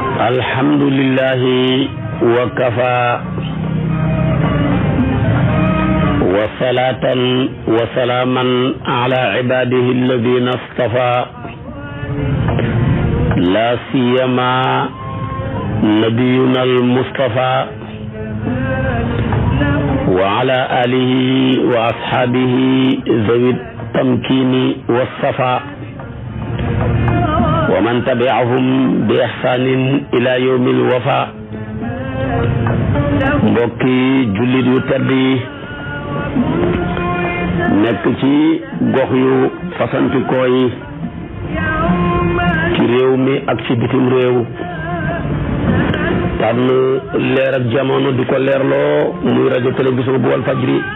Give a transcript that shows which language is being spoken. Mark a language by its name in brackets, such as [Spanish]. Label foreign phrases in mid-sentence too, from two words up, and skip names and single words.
[Arabic] الحمد لله وكفى وصلاة وسلاما على عباده الذين اصطفى لا سيما نبينا المصطفى وعلى آله وأصحابه ذوي التمكين والصفا ومن تبعهم بإحسان إلى يوم الوفا. [Wolof] mbokki jullit yu tedd yi nekk ci gox yu fasantikoo yi ci réew mi ak ci bitim réew tànn leer ak jamono di ko leerloo muy rajo télévision bu Walfadjri